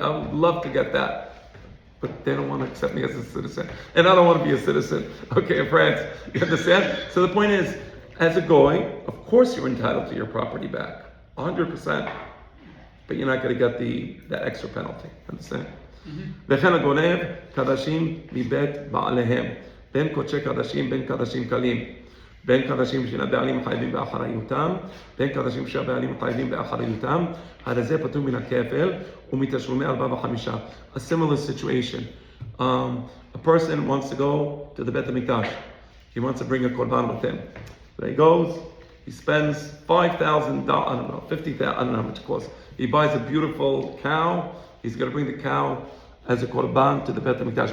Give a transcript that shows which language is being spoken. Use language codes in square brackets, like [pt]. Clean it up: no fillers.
[en] I would love to get that. But they don't want to accept me as a citizen. And I don't want to be a citizen, in France. You understand? So the point is, as a goy, of course you're entitled to your property back, 100%. But you're not going to get that extra penalty. Understand? [he] וכן הגונב קדשים מבית בעליהם, בין קודשי קדשים, בין קדשים קלים, בין קדשים שהבעלים חייבים באחריותם, בין קדשים שהבעלים חייבים באחריותם, הרי זה פטור מן הכפל ומתשלומי 4 ו5. [en] A similar situation. A person wants to go to the Bet HaMikdash. He wants to bring a korban with him. So he goes, he spends $5,000, I don't know, $50,000, I don't know how much it costs. He buys a beautiful cow. He's going to bring the cow as a korban to the Bet HaMikdash.